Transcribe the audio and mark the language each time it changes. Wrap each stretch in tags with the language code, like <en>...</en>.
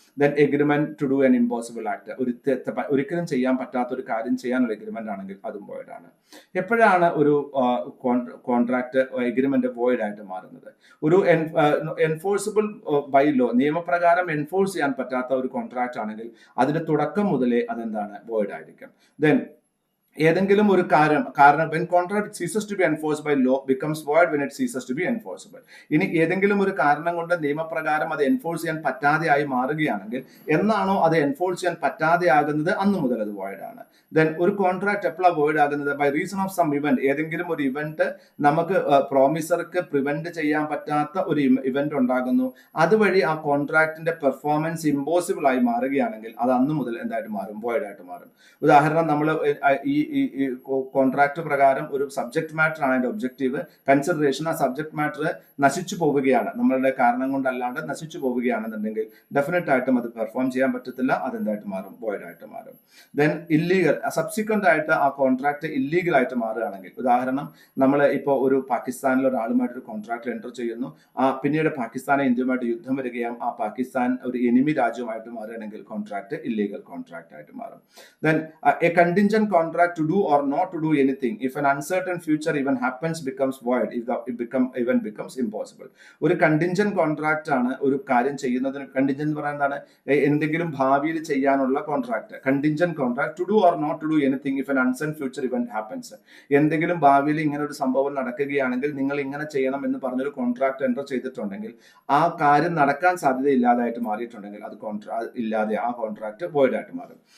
<en>then agreement to do an impossible act,</en> <ml>ഒരിക്കലും ചെയ്യാൻ പറ്റാത്ത ഒരു കാര്യം ചെയ്യാനുള്ള എഗ്രിമെന്റ് ആണെങ്കിൽ അതും വോയിഡ് ആണ്. എപ്പോഴാണ് ഒരു കോൺട്രാക്ട് എഗ്രിമെന്റ് വോയിഡ് ആയിട്ട് മാറുന്നത്? ഒരു എൻഫോഴ്സിബിൾ ബൈ ലോ, നിയമപ്രകാരം എൻഫോഴ്സ് ചെയ്യാൻ പറ്റാത്ത ഒരു കോൺട്രാക്ട് ആണെങ്കിൽ അതിന്റെ തുടക്കം മുതലേ അതെന്താണ്, വോയിഡ് ആയിരിക്കും. ദെൻ ഏതെങ്കിലും ഒരു കാരണം</ml> <en>when contract ceases to be enforced by law becomes void when it ceases to be enforceable.</en> <ml>ഇനി ഏതെങ്കിലും ഒരു കാരണം കൊണ്ട് നിയമപ്രകാരം അത് എൻഫോഴ്സ് ചെയ്യാൻ പറ്റാതെയായി മാറുകയാണെങ്കിൽ, എന്നാണോ അത് എൻഫോഴ്സ് ചെയ്യാൻ പറ്റാതെയാകുന്നത് അന്ന് മുതൽ അത് വോയിഡ് ആണ്. ദെൻ ഒരു കോൺട്രാക്ട് എപ്പോഴാണ് വോയിഡ് ആകുന്നത്?</ml> <en>by reason of some event,</en> <ml>ഏതെങ്കിലും ഒരു ഇവന്റ് നമുക്ക് പ്രോമിസർക്ക് പ്രിവെന്റ് ചെയ്യാൻ പറ്റാത്ത ഒരു ഇവന്റ് ഉണ്ടാകുന്നു, അതുവഴി ആ കോൺട്രാക്ടിന്റെ പെർഫോമൻസ് ഇമ്പോസിബിൾ ആയി മാറുകയാണെങ്കിൽ അത് അന്ന് മുതൽ എന്തായിട്ട് മാറും, വോയിഡ് ആയിട്ട് മാറും. ഉദാഹരണം, നമ്മൾ ഈ കോൺട്രാക്ട് പ്രകാരം ഒരു സബ്ജക്ട് മാറ്റർ ആണ് അതിന്റെ ഒബ്ജക്റ്റീവ്, കൺസിഡറേഷൻ ആ സബ്ജക്ട് മാറ്റർ നശിച്ചു പോവുകയാണ്, നമ്മളുടെ കാരണം കൊണ്ടല്ലാണ്ട് നശിച്ചു പോവുകയാണെന്നുണ്ടെങ്കിൽ ഡെഫിനറ്റ് ആയിട്ടും അത് പെർഫോം ചെയ്യാൻ പറ്റത്തില്ല, അതെന്തായിട്ട് മാറും, വോയിഡ് ആയിട്ട് മാറും. ദെൻ ഇല്ലീഗൽ, സബ്സിക്വന്റ് ആയിട്ട് ആ കോൺട്രാക്ട് ഇല്ലീഗൽ ആയിട്ട് മാറുകയാണെങ്കിൽ, ഉദാഹരണം നമ്മൾ ഇപ്പോൾ ഒരു പാകിസ്ഥാനിലെ ഒരാളുമായിട്ടൊരു കോൺട്രാക്ട് എൻ്റർ ചെയ്യുന്നു, പിന്നീട് പാകിസ്ഥാനെ ഇന്ത്യയുമായിട്ട് യുദ്ധം വരികയും ആ പാകിസ്ഥാൻ ഒരു എനിമി രാജ്യമായിട്ട് മാറുകയാണെങ്കിൽ കോൺട്രാക്ട് ഇല്ലീഗൽ കോൺട്രാക്ട് ആയിട്ട് മാറും.</ml> <en>Then a contingent contract to do or not to do anything if an uncertain future event happens becomes void if the event becomes impossible.</en> <ml>ഒരു കണ്ടിൻജന്റ് കോൺട്രാക്ട് ആണ് ഒരു കാര്യം ചെയ്യുന്നതിന്. കണ്ടിൻജന്റ് എന്ന് പറയുന്നത് എന്താണ്? എന്തെങ്കിലും ഭാവിയിൽ ചെയ്യാനുള്ള contract.</ml> <en>Contingent contract to do or not to do anything if an uncertain future event happens.</en> <ml>എന്തെങ്കിലും ഭാവിയിൽ ഇങ്ങനെ ഒരു സംഭവം നടക്കുകയാണെങ്കിൽ നിങ്ങൾ ഇങ്ങനെ ചെയ്യണം എന്ന് പറഞ്ഞൊരു കോൺട്രാക്ട് എൻ്റർ ചെയ്തിട്ടുണ്ടെങ്കിൽ ആ കാര്യം നടക്കാൻ സാധ്യത ഇല്ലാതായിട്ട് മാറിയിട്ടുണ്ടെങ്കിൽ അത് ഇല്ലാതെ ആ കോൺട്രാക്ട് വോയിഡ് ആയിട്ട് മാറും.</ml>